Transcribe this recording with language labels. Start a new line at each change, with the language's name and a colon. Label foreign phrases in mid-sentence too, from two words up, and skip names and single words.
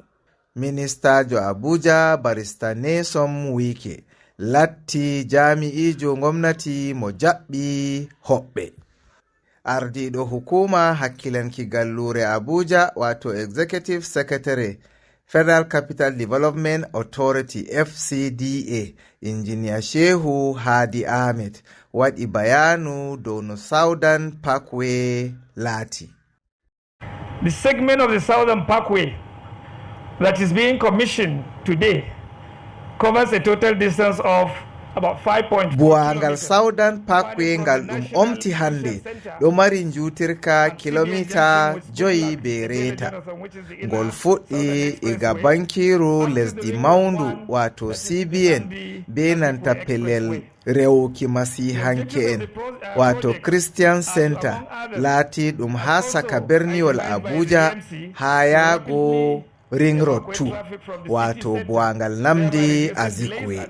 Fula: Ministajo Abuja barista Nyesom Wike latti jami'ijo gomnati mo jaɓɓi hoɓɓe. Ardiɗo hukuma hakkilanki gallure Abuja wato
English: Executive Secretary
Fula: Federal Capital Development Authority FCDA Engineer Shehu Hadi Ahmed waɗi bayanu dow no Southern Parkway lati.
English: The segment of the Southern Parkway that is being commissioned today covers a total distance of about 5.4
Fula: buwangal Southern Parkway ngal ɗum omti hande ɗo mari njutirka kilomita 5 be reta. Ngol fuɗɗi iga bankiru lesdi maundu wato CBN be nanta pelel rewuki masihanke'en wato Christian Center lati ɗum ha saka berniwol Abuja ha yago Ring Road 2 wato buwangal Nnamdi Azikiwe.